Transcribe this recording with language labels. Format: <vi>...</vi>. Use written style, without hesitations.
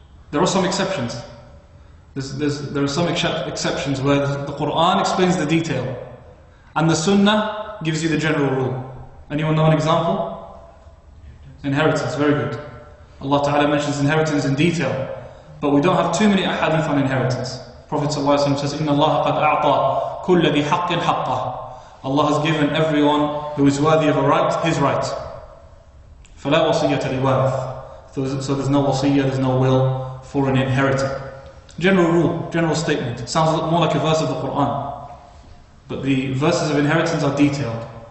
<en>There are some exceptions. There are some exceptions where the Quran explains the detail, and the Sunnah gives you the general rule. Anyone know an example? Inheritance, very good. Allah Ta'ala mentions inheritance in detail, but we don't have too many ahadith on inheritance. Prophet ﷺ says,</en> <ar>إِنَّ اللَّهَ قَدْ أَعْطَى كُلَّ ذِي حَقٍّ حَقَّهُ.</ar> <en>Allah has given everyone who is worthy of a right, his right.</en> <ar>فَلَا وَصِيَّةَ لِوَارِثٍ.</ar> <en>So there's no wasiyyah, there's no will for an inheritor. General rule, general statement. It sounds more like a verse of the Quran. But the verses of inheritance are detailed.</en>